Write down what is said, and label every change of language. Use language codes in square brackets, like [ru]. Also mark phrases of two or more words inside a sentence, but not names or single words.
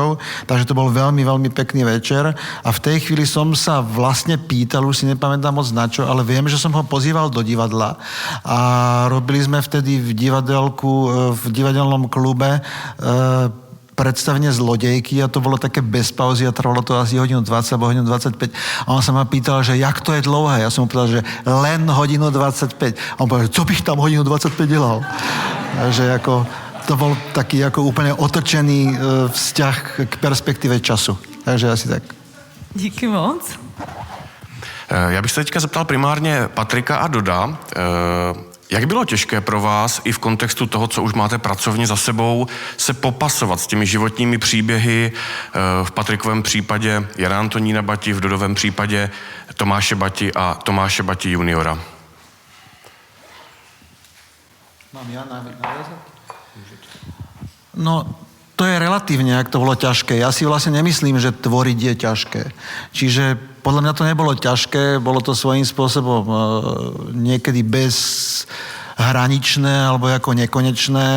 [sk] Takže to bol veľmi, veľmi pekný večer a v tej chvíli som sa vlastne pýtal, už si nepamätám moc na čo, ale viem, že som ho pozýval do divadla a robili sme vtedy v divadelnom klube predstavenie Zlodejky a to bolo také bez pauzy a trvalo to asi hodinu 20 alebo hodinu 25 a on sa ma pýtal, že [cs] jak to je dlouhé. [sk] Ja som mu povedal, že len hodinu 25 a on povedal, že [cs] co bych tam hodinu 25 delal. [sk] Takže ako to bol taký ako úplne otočený vzťah k perspektíve času. Takže asi tak. [cs] Díky moc. Já bych se teďka zeptal primárně Patrika a Doda. Jak bylo těžké pro vás i v kontextu toho, co už máte pracovně za sebou, se popasovat s těmi životními příběhy, v Patrikovém případě Jana Antonína Bati, v Dodovém případě Tomáše Bati a Tomáše Bati juniora? [sk] Mám ja naviazať? No, to je relatívne, ak to bolo ťažké. Ja si vlastne nemyslím, že tvoriť je ťažké. Čiže podľa mňa to nebolo ťažké, bolo to svojím spôsobom niekedy bezhraničné alebo ako nekonečné.